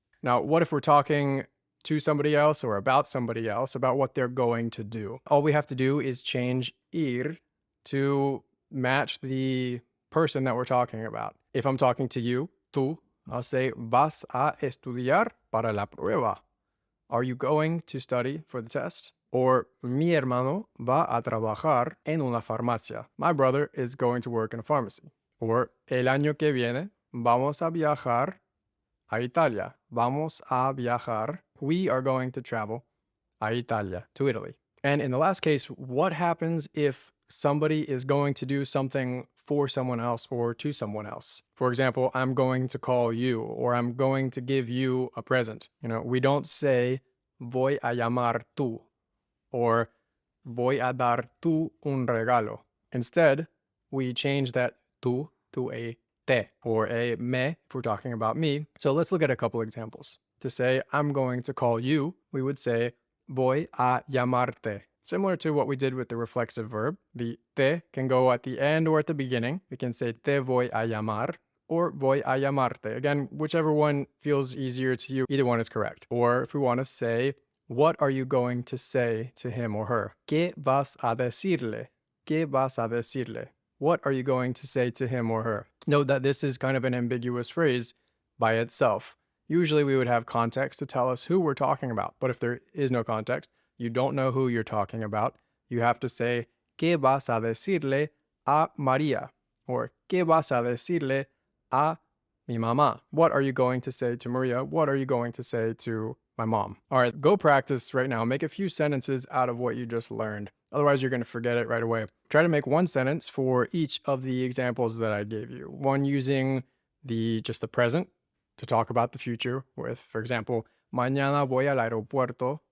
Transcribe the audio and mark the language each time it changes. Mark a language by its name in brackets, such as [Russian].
[English] Now, what if we're talking to somebody else or about somebody else, about what they're going to do? All we have to do is change ir to match the person that we're talking about. If I'm talking to you, tú, I'll say, vas a estudiar para la prueba. Are you going to study for the test? [Spanish] Or, mi hermano va a trabajar en una farmacia. [English] My brother is going to work in a pharmacy. [Spanish] Or, el año que viene vamos a viajar a Italia. Vamos a viajar. [English] We are going to travel a Italia, to Italy. And in the last case, what happens if somebody is going to do something for someone else or to someone else? For example, I'm going to call you, or I'm going to give you a present. We don't say [Spanish] voy a llamar tú, or voy a dar tú un regalo. [English] Instead, we change that tú to a te, or a me if we're talking about me. So let's look at a couple examples. To say I'm going to call you, we would say [Spanish] voy a llamarte. [English] Similar to what we did with the reflexive verb, the te can go at the end or at the beginning. We can say [Spanish] te voy a llamar, [English] or [Spanish] voy a llamarte. [English] Again, whichever one feels easier to you, either one is correct. Or if we want to say, what are you going to say to him or her? [Spanish] ¿Qué vas a decirle? ¿Qué vas a decirle? [English] What are you going to say to him or her? Note that this is kind of an ambiguous phrase by itself. Usually we would have context to tell us who we're talking about, but if there is no context, you don't know who you're talking about, you have to say, [Spanish] ¿Qué vas a decirle a María? Or ¿Qué vas a decirle a mi mamá? [English] What are you going to say to Maria? What are you going to say to my mom? All right, go practice right now. Make a few sentences out of what you just learned. Otherwise, you're going to forget it right away. Try to make one sentence for each of the examples that I gave you. One using just the present to talk about the future with, for example, [Spanish] mañana voy al aeropuerto.